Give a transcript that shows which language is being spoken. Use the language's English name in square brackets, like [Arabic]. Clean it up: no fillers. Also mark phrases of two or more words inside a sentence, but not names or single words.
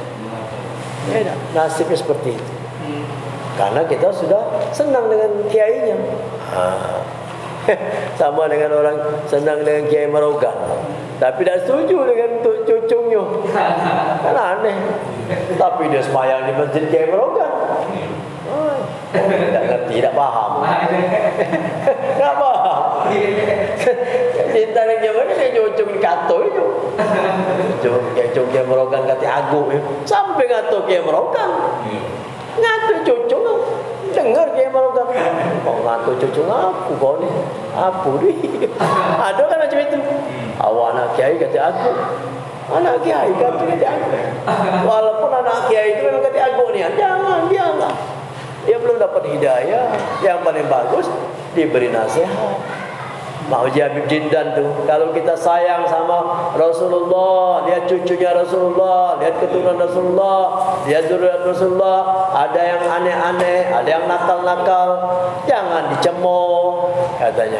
[Indonesian] Ya dah, nasibnya seperti itu. Karena kita sudah senang dengan kiainya. Sama dengan orang senang dengan Kiai Marogan, tapi tak setuju dengan cucunya. Kan aneh. Tapi dia semayang di masjid Kiai Marogan. Tak ngerti, tak faham. Tak faham. Cinta dengan Kiai Marogan, dia cucung di kato itu. Cucung Kiai Marogan kata agu. Sampai ngato Kiai Marogan. Ngato cucung. Dengar Kiai Marogan. Kau ngato cucung aku kau ni. Apa ni? Ada kan macam itu. Awak anak kiai kata aku. Anak kiai kata aku. Walaupun anak kiai itu memang kata aku ni. Jangan, biarlah. Dia belum dapat hidayah. Yang paling bagus diberi nasihat. Mauji Habib Jindan tu, kalau kita sayang sama Rasulullah, lihat cucunya Rasulullah, lihat keturunan Rasulullah, lihat zuriat Rasulullah, ada yang aneh-aneh, ada yang nakal-nakal, jangan dicemooh katanya.